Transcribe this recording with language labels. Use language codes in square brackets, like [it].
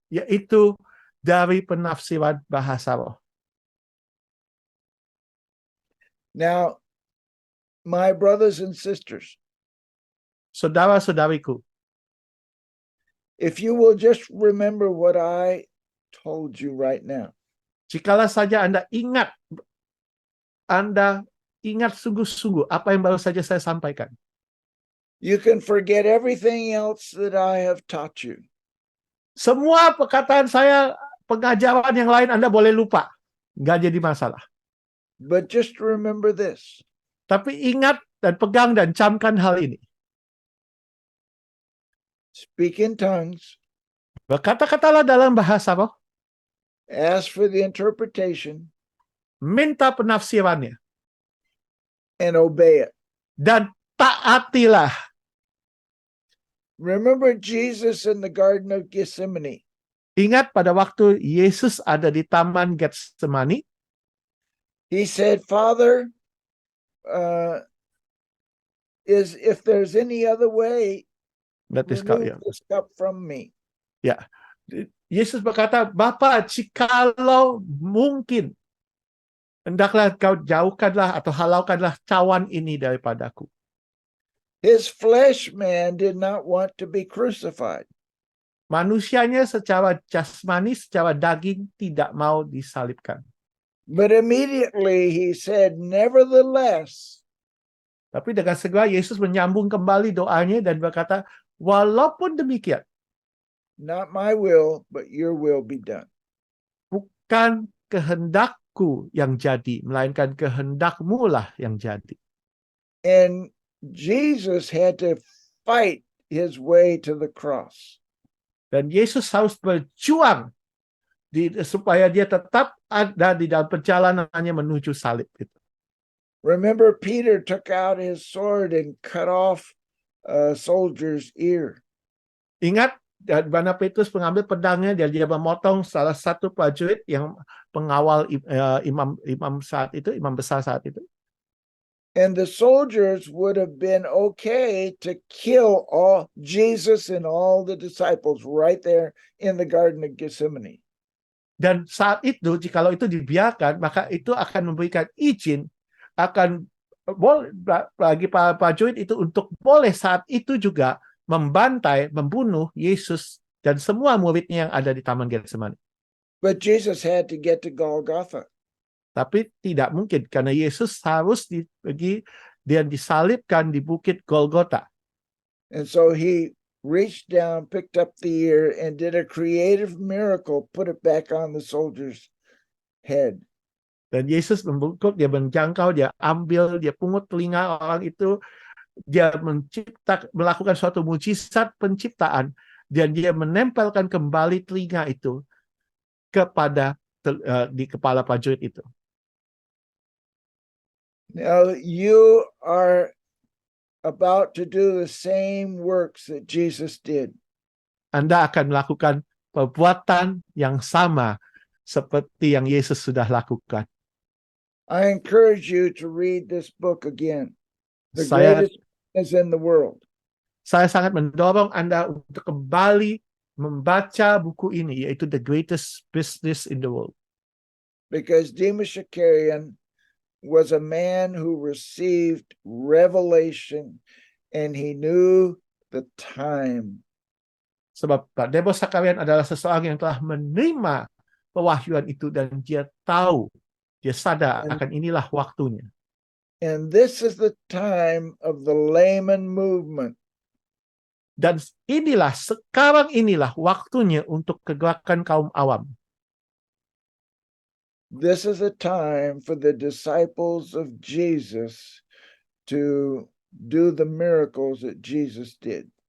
[id] Yaitu dari penafsiran bahasa roh. [en] Now, my brothers and sisters, [id] saudara-saudariku, [en] if you will just remember what I told you right now. [id] Jikalau saja Anda ingat sungguh-sungguh apa yang baru saja saya sampaikan. [en] You can forget everything else that I have taught you. [id] Semua perkataan saya, pengajaran yang lain Anda boleh lupa. Nggak jadi masalah. [en] But just remember this. [id] Tapi ingat dan pegang dan camkan hal ini. [en] Speak in tongues, [id] Berkata-katalah dalam bahasa roh, [en] ask for the interpretation, [id] minta penafsirannya, [en] and obey it. [id] dan taatilah. [en] Remember Jesus in the Garden of Gethsemane. [id] Ingat pada waktu Yesus ada di Taman Getsemani, [en] He said, Father, if there's any other way, that is [id] kau, ya. [en] remove this cup from me. [id] Ya, Yesus berkata, Bapa, jikalau mungkin, hendaklah kau jauhkanlah atau halaukanlah cawan ini daripadaku. [en] His flesh man did not want to be crucified. [id] Manusianya secara jasmani, secara daging tidak mau disalibkan. [en] But immediately he said, nevertheless, [id] Tapi dengan segera Yesus menyambung kembali doanya dan berkata, walaupun demikian, [en] not my will, but your will be done. [id] bukan kehendakku yang jadi, melainkan kehendakmu lah yang jadi. [en] And Jesus had to fight his way to the cross. [id] Dan Yesus harus berjuang supaya dia tetap ada di dalam perjalanannya menuju salib itu. [en] Remember, Peter took out his sword and cut off a soldier's ear. [id] Ingat, di mana Petrus mengambil pedangnya dan dia memotong salah satu prajurit yang pengawal imam besar saat itu. [en] And the soldiers would have been okay to kill all Jesus and all the disciples right there in the Garden of Gethsemane. [id] Dan saat itu, jikalau itu dibiarkan, maka itu akan memberikan izin, akan bagi para prajurit itu untuk boleh saat itu juga membantai, membunuh Yesus dan semua muridnya yang ada di Taman Getsemani. [en] But Jesus had to get to Golgotha. [id] Tapi tidak mungkin, karena Yesus harus pergi dan disalibkan di Bukit Golgota. [en] And so he reached down, picked up the ear, and did a creative miracle, put it back on the soldier's head. [id] Dan Yesus membungkuk, dia menjangkau, dia ambil, dia pungut telinga orang itu, dia melakukan suatu mujizat penciptaan, dan dia menempelkan kembali telinga itu kepada di kepala prajurit itu. [en] Now you are about to do the same works that Jesus did. [id] Anda akan melakukan perbuatan yang sama seperti yang Yesus sudah lakukan. [en] I encourage you to read this book again. The [id] Saya [en] greatest is in the world. [id] Saya sangat mendorong Anda untuk kembali membaca buku ini, yaitu The Greatest Business in the World. [en] Because Demas Shakarian was a man who received revelation and he knew the time. [id] Sebab Pak Demas Shakarian adalah seseorang yang telah menerima pewahyuan itu dan dia tahu, dia sadar akan inilah waktunya. [en] And this is the time of the layman movement. [id] Dan sekarang inilah waktunya untuk kegerakan kaum awam. [en] This is a time for the disciples of Jesus to do the miracles that Jesus did.